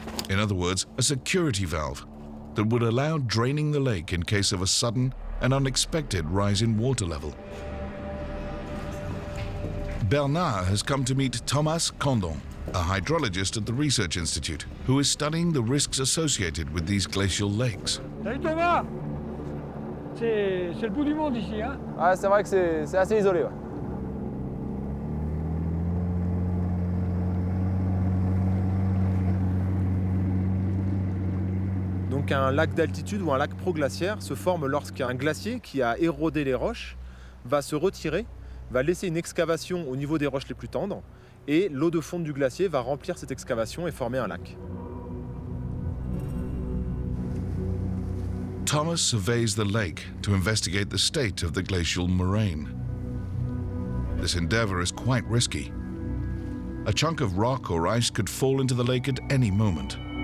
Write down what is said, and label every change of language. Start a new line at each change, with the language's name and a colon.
English: In other words, a security valve that would allow draining the lake in case of a sudden and unexpected rise in water level. Bernard has come to meet Thomas Condon, a hydrologist at the Research Institute, who is studying the risks associated with these glacial lakes.
French: Salut Thomas! C'est le bout du monde ici, hein? Ah, c'est vrai que c'est assez isolé. Ouais. Donc un lac d'altitude ou un lac proglaciaire se forme lorsqu'un glacier qui a érodé les roches va se retirer, va laisser une excavation au niveau des roches les plus tendres et l'eau de fonte du glacier va remplir cette excavation et former un lac.
English: Thomas surveys the lake to investigate the state of the glacial moraine. This endeavor is quite risky. A chunk of rock or ice could fall into the lake at any moment.